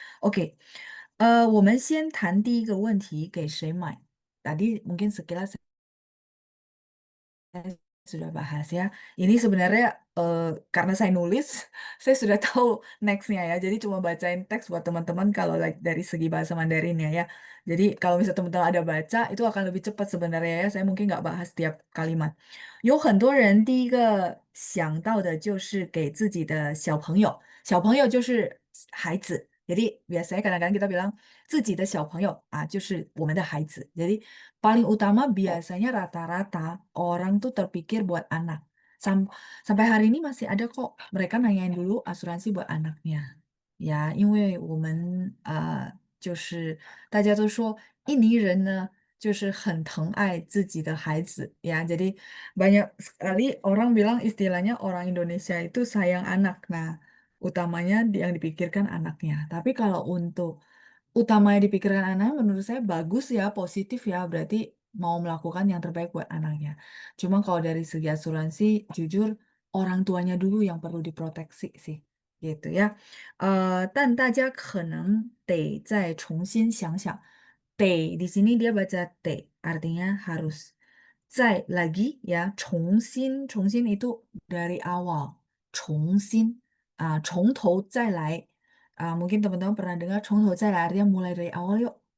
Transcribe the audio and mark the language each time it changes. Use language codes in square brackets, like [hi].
[zh] Oke, 我们先谈第一个问题，给谁买？ [id] Tadi mungkin sekilas saya sudah bahas ya. Ini sebenarnya karena saya nulis, saya sudah tahu nextnya ya. Jadi cuma bacain teks buat teman-teman kalau like dari segi bahasa Mandarin ya ya. Jadi kalau misalnya teman-teman ada baca, itu akan lebih cepat sebenarnya ya. Saya mungkin nggak bahas tiap kalimat. [zh] 有很多人第一个想到的就是给自己的小朋友，小朋友就是孩子。 [id] Jadi biasanya kadang-kadang kita bilang [zh] 自己的小朋友就是我们的孩子。 [id] Jadi paling utama biasanya rata-rata orang tuh terpikir buat anak. Sampai hari ini masih ada kok mereka nanyain dulu asuransi buat anaknya. [zh] Ya, 因为我们就是大家都说印尼人呢就是很疼爱自己的孩子ya. [id] Jadi banyak sekali orang bilang istilahnya orang Indonesia itu sayang anak. Nah, utamanya yang dipikirkan anaknya. Tapi kalau untuk utamanya dipikirkan anak, menurut saya bagus ya, positif ya, berarti mau melakukan yang terbaik buat anaknya. Cuma kalau dari segi asuransi, jujur orang tuanya dulu yang perlu diproteksi sih, gitu ya. [zh] 但大家可能得再重新想想，得 [id] di sini dia baca [zh] 得 [id] artinya harus. 再 lagi ya, 重新itu dari awal, [zh] 重新从头再来。 [id] mungkin teman-teman pernah dengar [zh] 从头再来 [id] artinya mulai dari awal yuk.